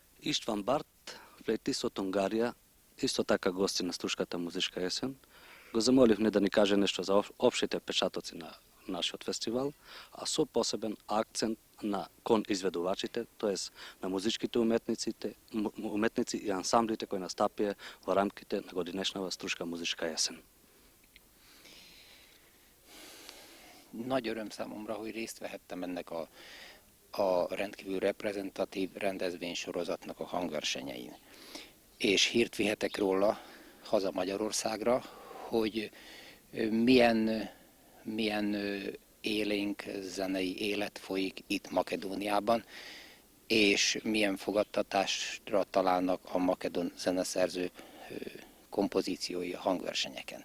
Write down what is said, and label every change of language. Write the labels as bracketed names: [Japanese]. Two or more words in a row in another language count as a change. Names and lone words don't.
[Macedonian] Istvan Bart, flejtist od Ungarija, isto taka gosti na Struškata muzička jesen. Го замоливме да ни каже нешто за општите впечатоци на нашиот фестивал, а со посебен акцент на кон изведувачите, тоест на музичките уметници и ансамблите кои настапија во рамките на годинешнава Struška muzika jesen. [Hungarian] Nagy öröm számomra, hogy részt vehettem ennek a rendkívül reprezentatív rendezvénysorozatnak a hangversenyein. És hírt vihetek róla haza Magyarországra, hogy milyen élénk zenei élet folyik itt Makedóniában, és milyen fogadtatásra találnak a makedón zeneszerző kompozíciói a hangversenyeken.